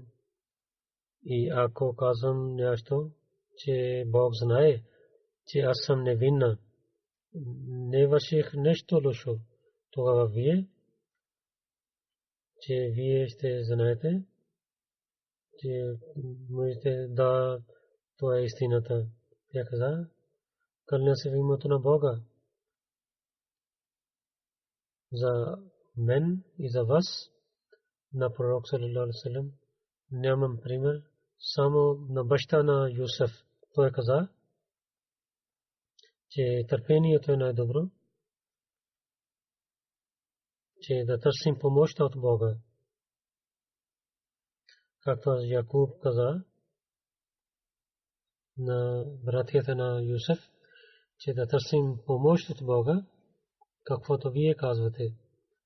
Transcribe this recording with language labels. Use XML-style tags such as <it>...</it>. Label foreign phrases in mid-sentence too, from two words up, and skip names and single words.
<bg>И ако казвам нещо, че Бог знае, че аз съм невинна, не върших нещо лошо, тогава вие, че вие ще знаете, че можете да това е истината. Тя каза, кълня се в името на Бога. За мен и за вас, на пророк</bg> <ar>صلى الله عليه وسلم,</ar> <bg>нямам пример, само на баща на Юсеф. Той каза, че търпението е най-добро, че да търсим помощ от Бога. Както Якуб каза на братята на Юсеф, че да търсим помощ от Бога, каквото вие казвате.</bg>